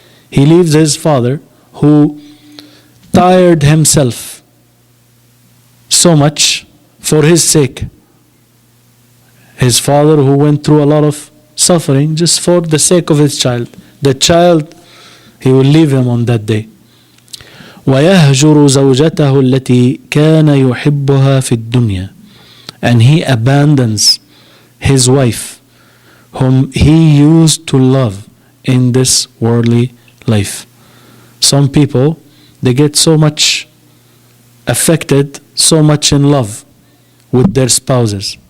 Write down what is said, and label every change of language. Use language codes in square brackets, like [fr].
[en] He leaves his father who tired himself so much for his sake. His father who went through a lot of suffering just for the sake of his child. The child, he will leave him on that day. [ar] ويهجر زوجته التي كان يحبها في الدنيا. [en] And he abandons his wife whom he used to love in this worldly life. Some people, they get so much affected, so much in love with their spouses.